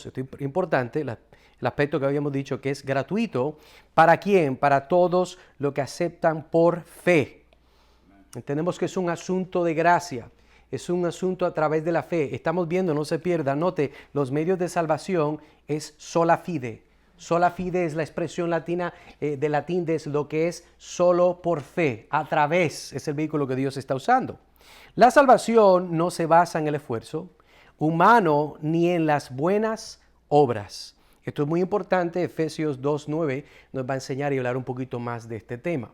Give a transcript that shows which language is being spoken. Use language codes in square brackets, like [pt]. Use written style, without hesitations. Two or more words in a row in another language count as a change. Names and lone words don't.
[es] Esto es importante, el aspecto que habíamos dicho que es gratuito. ¿Para quién? Para todos los que aceptan por fe. Entendemos que es un asunto de gracia. Es un asunto a través de la fe. Estamos viendo, no se pierda, note, los medios de salvación es [la] sola fide. Sola fide [es] es la expresión latina de latín, es lo que es solo por fe, a través, es el vehículo que Dios está usando. La salvación no se basa en el esfuerzo humano ni en las buenas obras. Esto es muy importante, Efesios 2:9 nos va a enseñar y hablar un poquito más de este tema.